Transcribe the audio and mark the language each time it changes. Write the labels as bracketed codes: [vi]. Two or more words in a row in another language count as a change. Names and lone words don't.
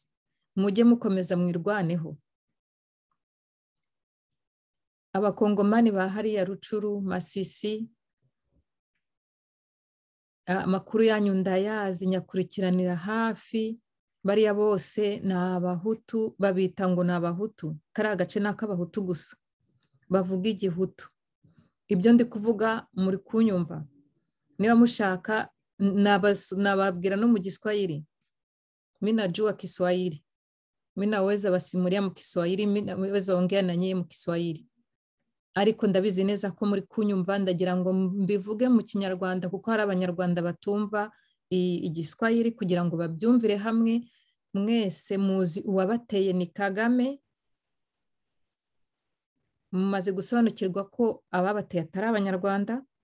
[rw] Mujye mukomeza mwirwaneho. Abakongomani ba hariya Rucuru, Masisi, amakuru yanyu ndayazi, nyakurikiranira hafi. Bariya bose ni Abahutu, babita ngo ni Abahutu. Kari agace ni ak'Abahutu gusa, bavuga Igihutu. Ibyo ndi kuvuga muri kunyumva. Niba mushaka nababwira no mu Giswahili. [sw] Mina jua Kiswahili, mina weza basimulia mu Kiswahili, mina weza ongea na nyie mu Kiswahili. [rw] ariko ndabizi neza ko muri kunyumva, ndagira ngo mbivuge mu Kinyarwanda kuko hari Abanyarwanda batumva Igiswahili, kugira ngo babyumvire hamwe. Mwese muzi uwabateye ni Kagame, mumaze gusobanukirwa ko ababateye atari Abanyarwanda.